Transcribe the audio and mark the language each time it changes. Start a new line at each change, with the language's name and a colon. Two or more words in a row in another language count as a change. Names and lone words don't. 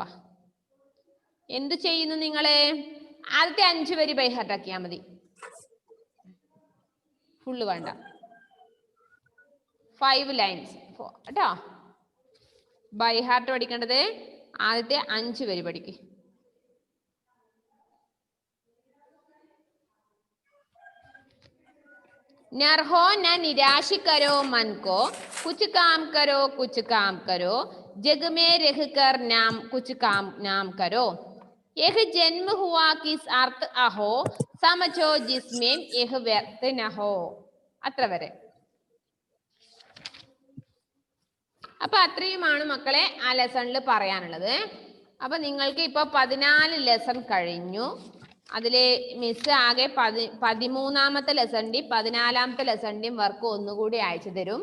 Malayalam: എന്തു ചെയ്യുന്നു നിങ്ങള്? ആദ്യത്തെ 5 വരി ബൈഹാർട്ട് ആക്കിയാ മതി, ഫുള്ള് വേണ്ട. 5 ലൈൻസ് കേട്ടോ. ബൈഹാർട്ട് പഠിക്കേണ്ടത് ആദ്യത്തെ 5 വരി പഠിക്കും.
Hindi: नरहो न निराश करो मन को, कुछ काम करो, जग में रह कर नाम कुछ काम नाम करो, यह जन्म हुआ किस अर्थ अहो, समझो जिसमें यह व्यर्थ न हो.
Malayalam: അത്ര വരെ. അപ്പൊ അത്രയുമാണ് മക്കളെ ആ ലെസണിൽ പറയാനുള്ളത്. അപ്പൊ നിങ്ങൾക്ക് ഇപ്പൊ 14 ലെസൺ കഴിഞ്ഞു. അതില് മിസ് ആകെ 13ാമത്തെ ലെസണിന്റെയും 14ാമത്തെ ലെസണിന്റെയും വർക്ക് ഒന്നുകൂടി അയച്ചു തരും.